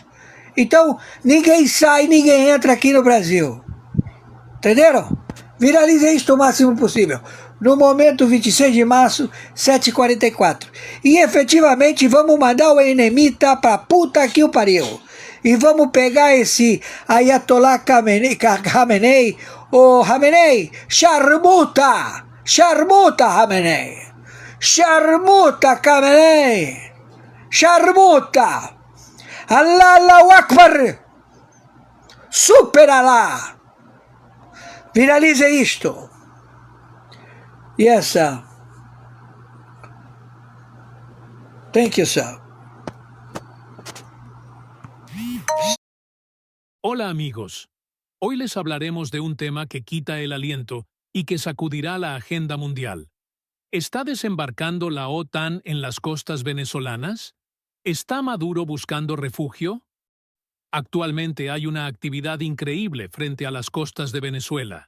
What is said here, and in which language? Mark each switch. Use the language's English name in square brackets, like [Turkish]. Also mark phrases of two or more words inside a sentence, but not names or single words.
[Portuguese] Então, ninguém sai, ninguém entra aqui no Brasil. Entenderam? Viralize isso o máximo possível. No momento, 26 de março, 7h44. E efetivamente vamos mandar o Enemita pra puta que o pariu. E vamos pegar esse Ayatollah Khamenei, ô Khamenei, charmuta! Charmuta, Khamenei! Charmuta, Khamenei! Charmuta! [Arabic] الله أكبر! [Portuguese] Super Allah! Viralize isto. [English] Yes, sir. Thank you, sir. [Spanish] Hola amigos, hoy les hablaremos de un tema que quita el aliento y que sacudirá la agenda mundial. ¿Está desembarcando la OTAN en las costas venezolanas? ¿Está Maduro buscando refugio? Actualmente hay una actividad increíble frente a las costas de Venezuela.